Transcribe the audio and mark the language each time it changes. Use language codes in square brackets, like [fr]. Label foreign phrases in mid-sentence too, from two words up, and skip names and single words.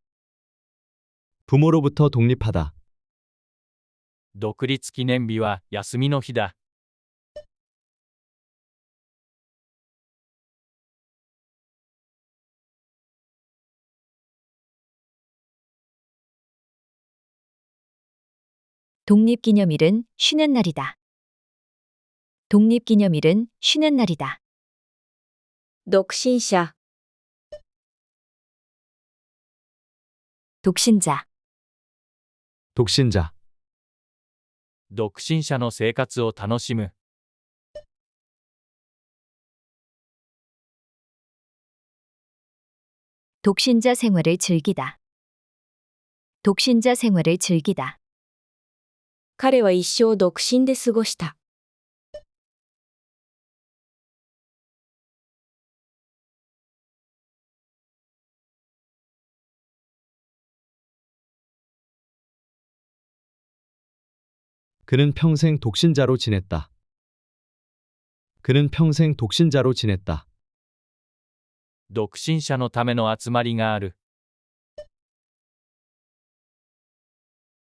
[ko] 부모로부터 독립하다. [ja] 独立記念日は休みの日だ。 [ko] 독립기념일은 쉬는 날이다. 독립기념일은 쉬는 날이다. [ja] 独身者、 [ko] 독신자, 독신자, [ja] 独身者の生活を楽しむ。 [ko] 독신자 생활을 즐기다. 독신자 생활을 즐기다. [ja] 彼は一生独身で過ごした。 [ko] 그는 평생 독신자로 지냈다. 그는 평생 독신자로 지냈다. [ja] 独身者のための集まりがある。